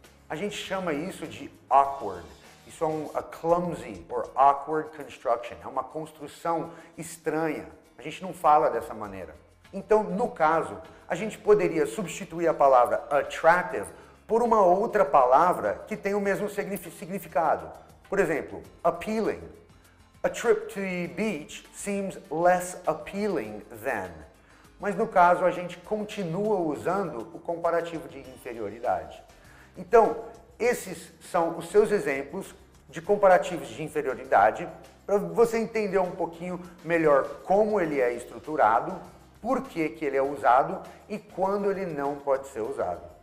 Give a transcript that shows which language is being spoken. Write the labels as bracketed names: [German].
[Portuguese] A gente chama isso de awkward. Isso é [English] a clumsy or awkward construction. [Portuguese] É uma construção estranha. A gente não fala dessa maneira. Então, no caso, a gente poderia substituir a palavra attractive por uma outra palavra que tem o mesmo significado. Por exemplo, appealing. [English] A trip to the beach seems less appealing than. [Portuguese] Mas no caso, a gente continua usando o comparativo de inferioridade. Então, esses são os seus exemplos de comparativos de inferioridade, para você entender um pouquinho melhor como ele é estruturado, por que ele é usado e quando ele não pode ser usado.